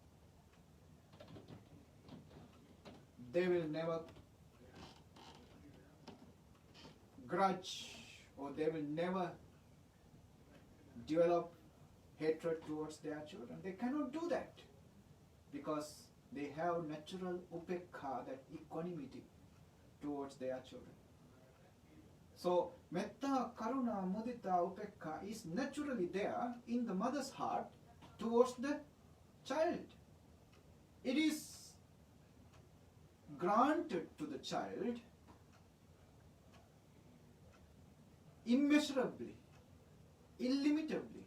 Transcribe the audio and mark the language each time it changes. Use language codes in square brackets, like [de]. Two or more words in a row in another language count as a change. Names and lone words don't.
[en] They will never grudge, or they will never develop hatred towards their children. They cannot do that because they have natural upekha, that equanimity towards their children. So, [pi] metta, karuna, mudita, upekha [en] is naturally there in the mother's heart towards the child. It is granted to the child immeasurably, illimitably.